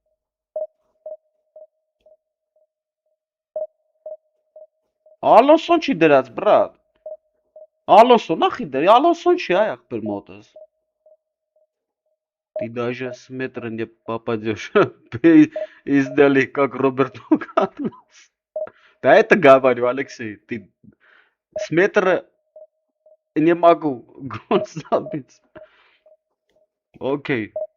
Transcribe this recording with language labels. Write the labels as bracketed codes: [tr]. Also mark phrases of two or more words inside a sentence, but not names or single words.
[hy] Ալոնսոն չի դրած, բրատ։ Ալոնսո, нахуй դրի, Ալոնսոն չի, այ ախպեր մոտս։ [ru] Ты даже с метра не попадешь. Издали, как Роберт Карлос. Да это говорю, Алексей. Ты с метра не могу гол забить. Окей.